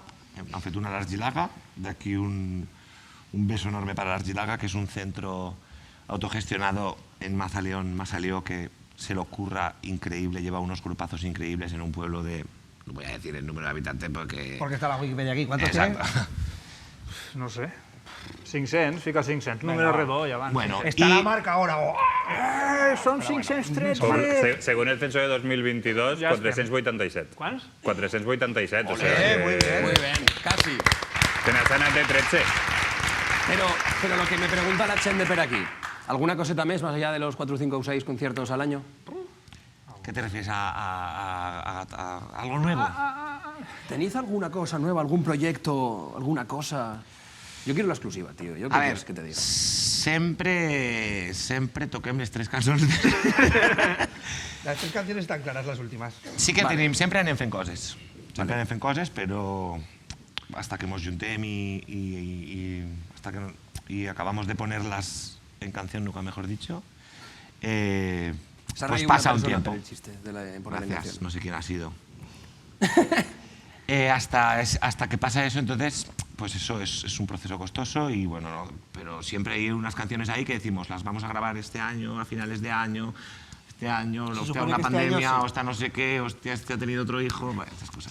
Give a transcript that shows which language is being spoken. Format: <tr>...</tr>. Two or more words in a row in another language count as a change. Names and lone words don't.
<ca>Han fet una a l'Argilaga, d'aquí</ca> <es>un beso enorme para l'Argilaga, que és un centro autogestionado en Mazaleón, que se le ocurra increíble, lleva unos grupazos increíbles en un pueblo de... No voy a decir el número de habitantes porque... Porque está la Wikipedia aquí. ¿Cuántos Exacto.</es> <ca>No sé. 500, fica 500. Número redó, ja van.</ca> <es>Bueno, Está la marca ahora.</es> <ca>Són 513.</ca> <es>Según el censo de 2022,</es> <ca>Ja 487. Quants? 487,</ca> <es>o sea... Muy bien, casi.</es> <ca>Te n'has anat de 13.</ca> <es>Pero lo que me pregunta la Chen</es> <ca>de per aquí,</ca> <es>¿alguna coseta más allá de los 4, 5 o 6 conciertos al año? ¿Qué te refieres a algo nuevo? ¿Tenéis alguna cosa nueva, algún proyecto, alguna cosa? Yo quiero la exclusiva, tío. ¿Qué quieres que te diga?</es> <ca>Sempre toquem les 3 cançons.</ca> <es>Las 3 canciones están claras, las últimas.</es> <ca>Sí que tenim, sempre anem fent coses. Sempre anem fent coses, però</ca> <es>hasta que nos juntem y acabamos de ponerlas en canción, nunca mejor dicho, pues pasa un tiempo. El chiste de por la Gracias, eliminación. no sé quién ha sido. Hasta que pasa eso, entonces, pues eso es un proceso costoso y bueno, no, pero siempre hay unas canciones ahí que decimos, las vamos a grabar este año, a finales de año, hostia, una pandemia, hostia, no sé qué, hostia, este ha tenido otro hijo, bueno, estas cosas.</es>